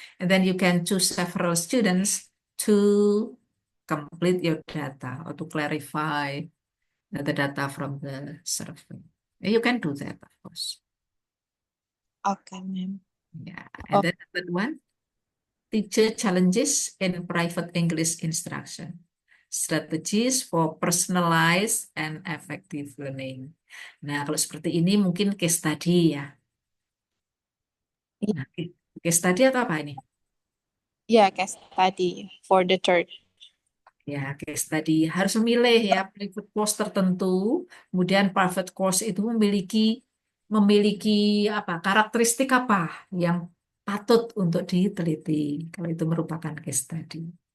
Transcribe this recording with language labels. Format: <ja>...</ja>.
<en>And then you can choose several students to complete your data or to clarify the data from the survey. You can do that, of course. Okay, ma'am. Yeah. And then the third one, teacher challenges in private English instruction. Strategies for personalized and effective learning.</en> <id>Nah, kalau seperti ini mungkin case study ya. Nah, case study atau apa ini?</id> <en>Yeah, case study for the third.</en> <id>Ya, case study harus memilih ya private course tertentu. Kemudian private course itu memiliki apa karakteristik apa yang patut untuk diteliti kalau itu merupakan case study.</id>